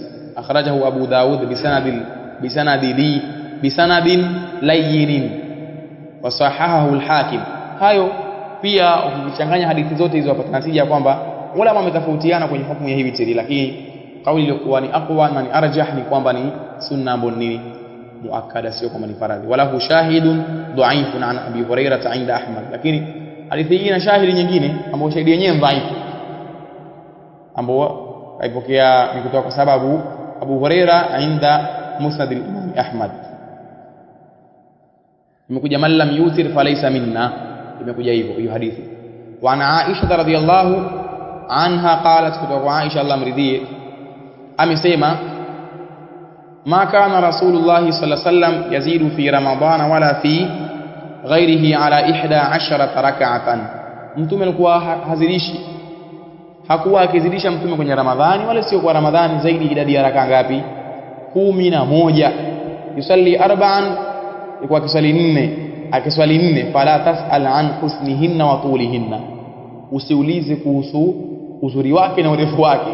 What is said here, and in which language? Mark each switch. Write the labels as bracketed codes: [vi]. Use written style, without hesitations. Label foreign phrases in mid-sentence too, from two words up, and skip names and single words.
[ar] أخرجه أبو داود بسند لين وصححه الحاكم. [sw] Hayo pia ukichanganya hadithi zote hizo wapata natija kwamba ulama wametofautiana kwenye hukumu ya hii witri, lakini kauli iliyokuwa ni aqwa na ni arjah ni kwamba ni sunna ambayo ni muakkada, sio kama ni faradhi. [ar] وله شاهد ضعيف عن أبي هريرة عند أحمد, [sw] lakini hadithi hii ina shahidi nyingine ambayo shahidi yenyewe dhaifu, ambayo haipokea ni kutoka kwa sababu Abu Hurairah [ar] عند مسند الإمام أحمد. [sw] Imekuja [ar] من لم يوتر فليس منا, [sw] imekuja hivyo hiyo hadithi. [ar] وعن عائشة رضي الله عنها قالت, [sw] kutoka kwa Aisha Allah amridhie, amesema, [ar] ما كان رسول الله صلى الله عليه وسلم يزيد في رمضان ولا في غيره على 11 ركعة, [sw] Mtume alikuwa hazidishi, hakuwa akizidisha Mtume kwenye Ramadhani wala sio kwa Ramadhani zaidi idadi ya raka ngapi? 11. [ar] يصلي أربعا, [sw] ilikuwa akiswali 4. [ar] فلا تسأل عن حسنهن وطولهن, [sw] usiulize kuhusu uzuri wake na urefu wake.